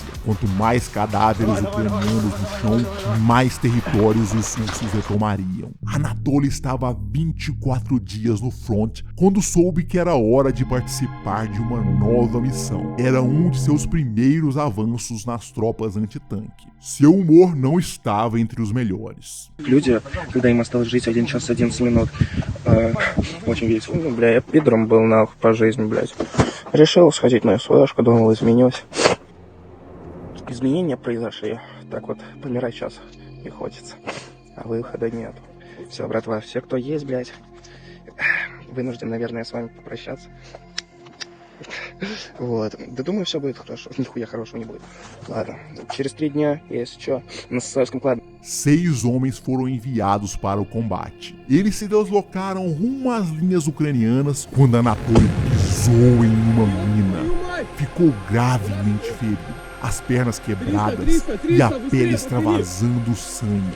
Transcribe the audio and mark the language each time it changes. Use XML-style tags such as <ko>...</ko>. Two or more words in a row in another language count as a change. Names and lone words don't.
<pt>Quanto mais cadáveres ucranianos no chão, mais territórios os russos retomariam. Anatoly estava há 24 dias no front quando soube que era hora de participar de uma nova missão. Era um de seus primeiros avanços nas tropas antitanque. Seu humor não estava entre os melhores.</pt> <ru>Люди, когда им осталось жить 1 час 11 минут, очень весело. Ну, бля, я пидором был нахуй по жизни, блядь. Решил сходить на СВшку, думал, изменюсь. Изменения произошли. Так вот, помирать сейчас не хочется. А выхода нет. Все, братва, все, кто есть, блядь, вынужден, наверное, с вами попрощаться. Вот. Да думаю, все будет хорошо. Нихуя хорошего не будет. Ладно. Через 3 дня, если что, на Советском кладе.</ru> <pt>6 homens foram enviados para o combate. Eles se deslocaram rumo às linhas ucranianas quando Anatoly pisou em uma mina. Ficou gravemente ferido. As pernas quebradas e a pele extravasando sangue.</pt>